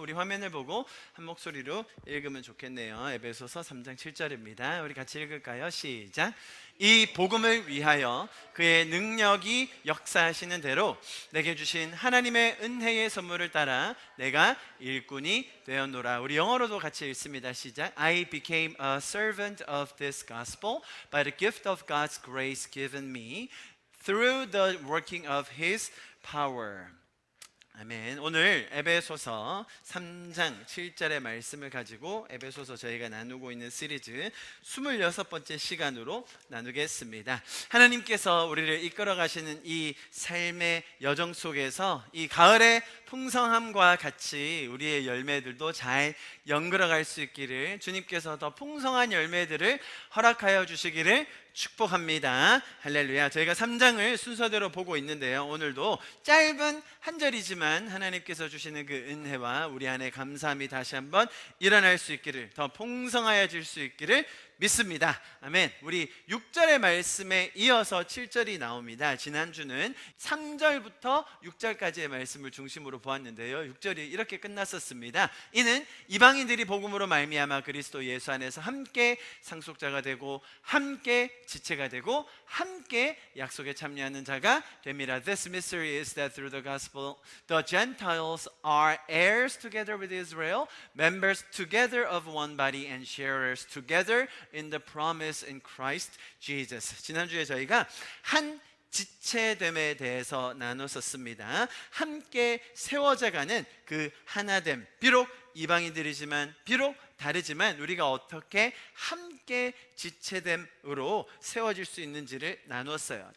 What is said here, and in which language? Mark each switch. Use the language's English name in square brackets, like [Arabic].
[Korean] 우리 화면을 보고 한 목소리로 읽으면 좋겠네요. 에베소서 3장 7절입니다. 우리 같이 읽을까요? 시작. 이 복음을 위하여 그의 능력이 역사하시는 대로 내게 주신 하나님의 은혜의 선물을 따라 내가 일꾼이 되었노라. 우리 영어로도 같이 읽습니다. 시작. [English] I became a servant of this gospel by the gift of God's grace given me through the working of His power. [Korean] 아멘. 오늘 에베소서 3장 7절의 말씀을 가지고 에베소서 저희가 나누고 있는 시리즈 26번째 시간으로 나누겠습니다. 하나님께서 우리를 이끌어 가시는 이 삶의 여정 속에서 이 가을의 풍성함과 같이 우리의 열매들도 잘 연결어갈 수 있기를, 주님께서 더 풍성한 열매들을 허락하여 주시기를 축복합니다. 할렐루야. 저희가 3장을 순서대로 보고 있는데요, 오늘도 짧은 한 절이지만 하나님께서 주시는 그 은혜와 우리 안에 감사함이 다시 한번 일어날 수 있기를, 더 풍성하여질 수 있기를 믿습니다. 아멘. 우리 6절의 말씀에 이어서 7절이 나옵니다. 지난주는 3절부터 6절까지의 말씀을 중심으로 보았는데요, 6절이 이렇게 끝났었습니다. 이는 이방인들이 복음으로 말미암아 그리스도 예수 안에서 함께 상속자가 되고 함께 지체가 되고 함께 약속에 참여하는 자가 됩니다. [English] This mystery is that through the gospel the Gentiles are heirs together with Israel, members together of one body and sharers together in the promise in Christ Jesus. [Korean] 지난주에 저희가 한 지체됨에 대해서 나눴었습니다. 함께 세워져가는 그 하나됨, 비록 이방인들이지만 비록 다르지만 우리가 어떻게 함께 지체됨으로 세워질 수 있는지를 나눴어요.